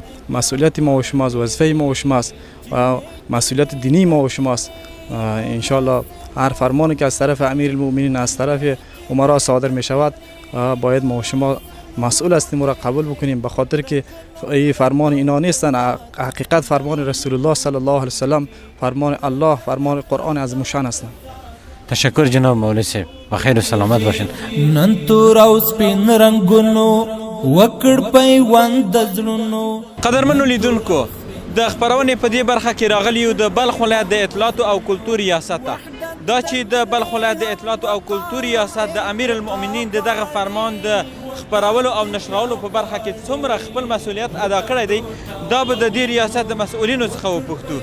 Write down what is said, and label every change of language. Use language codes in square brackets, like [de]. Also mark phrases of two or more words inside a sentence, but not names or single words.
[fa] مسئولیت ما و شماست، وظیفه ما و شماست و مسئولیت دینی ما و شماست. انشالله هر فرمانی که از طرف امیرالمؤمنین از طرف امرا صادر می شود باید ما و شما مسئول هستیم و را قبول بکنیم، به خاطر که این فرمان اینا نیستن، حقیقت فرمان [ar] رسول الله صلی الله علیه وسلم، [fa] فرمان الله، فرمان قرآن عظیم الشان هستند. تشکر جناب مولوی صاحب و خیر و سلامت باشین. [ps] نن تور او سپین رنگونو وکړ پیوند د زړونو. قدرمنو لیدونکو د خپرونې په دې برخه کې راغلی یو د بلخ ولایت د اطلاعاتو او کلتور ریاست ته. دا چې د بلخ ولایت د اطلاعاتو او کلتور ریاست د امیرالمؤمنین د دغه فرمان د خپرولو او نشرولو په برخه کې څومره خپل مسؤلیت ادا کړی دی دا به د دې ریاست د مسؤلینو څخه وپوښتو.